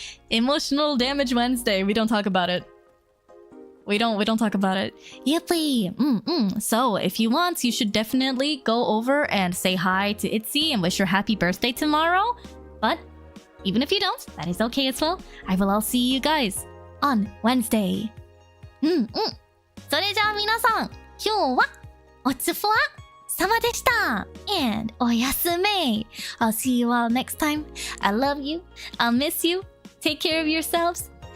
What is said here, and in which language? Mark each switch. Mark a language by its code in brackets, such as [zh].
[en] Emotional Damage Wednesday. We don't talk about it. We don't talk about it. Yippee! So if you want, you should definitely go over and say hi to Itzy and wish her happy birthday tomorrow. But even if you don't, that is okay as well. I will all see you guys on Wednesday. [ja] それじゃあ皆さん、今日はおつふわ様でした。 [en] And [ja] おやすみ. [en] I'll see you all next time. I love you. I'll miss you. Take care of yourselves.